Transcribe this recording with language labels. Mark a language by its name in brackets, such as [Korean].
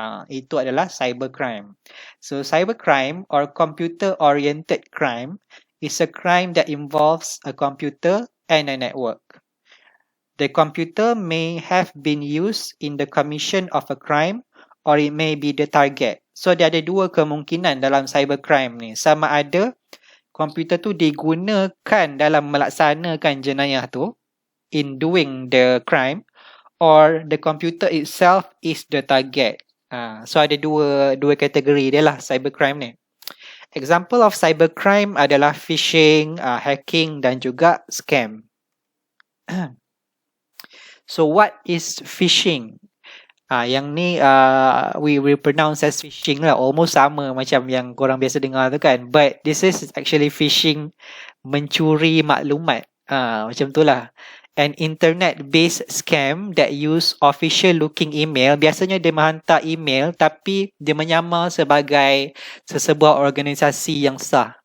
[Malay] Itu adalah cybercrime. [English] So cybercrime or computer-oriented crime is a crime that involves a computer and a network. The computer may have been used in the commission of a crime or it may be the target. [Malay] So dia ada dua kemungkinan dalam cybercrime ni. Sama ada komputer tu digunakan dalam melaksanakan jenayah tu [English] in doing the crime, or the computer itself is the target. [Malay] So ada dua kategori dia lah cybercrime ni. [English] Example of cybercrime [Malay] adalah phishing, hacking dan juga scam. [English] So what is phishing? [Malay] Yang ni [English] we pronounce as phishing [Malay] lah, almost sama macam yang korang biasa dengar tu kan, [English] but this is actually phishing, [Malay] mencuri maklumat, macam tu lah. [English] An internet-based scam that use official looking email. [Malay] Biasanya dia menghantar email tapi dia menyamar sebagai sesebuah organisasi yang sah.